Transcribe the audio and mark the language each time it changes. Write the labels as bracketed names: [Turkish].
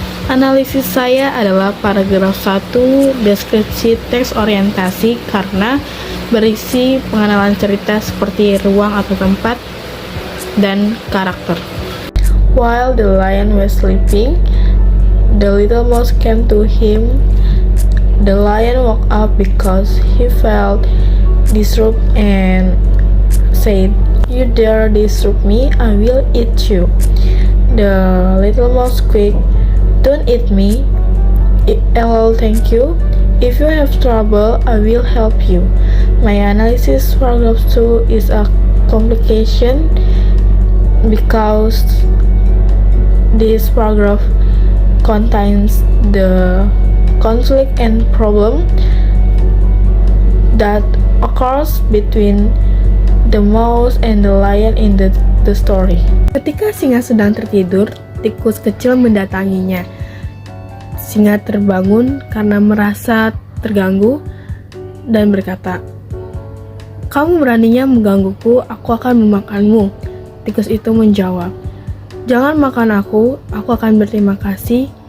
[Indonesian] Analisis saya adalah paragraf 1 deskripsi teks orientasi karena berisi pengenalan cerita seperti ruang atau tempat dan karakter. [English] While the lion was sleeping, the little mouse came to him. The lion woke up because he felt disturbed and said, "You dare disturb me, I will eat you." The little mouse squeaked, "Don't eat me." "Well, thank you. If you have trouble, I will help you." My analysis paragraph 2 is a complication because this paragraph contains the conflict and problem that occurs between the mouse and the lion in the story. [Indonesian] Ketika singa sedang tertidur, tikus kecil mendatanginya. Singa terbangun karena merasa terganggu dan berkata, "Kamu beraninya menggangguku, aku akan memakanmu." Tikus itu menjawab, "Jangan makan aku akan berterima kasih.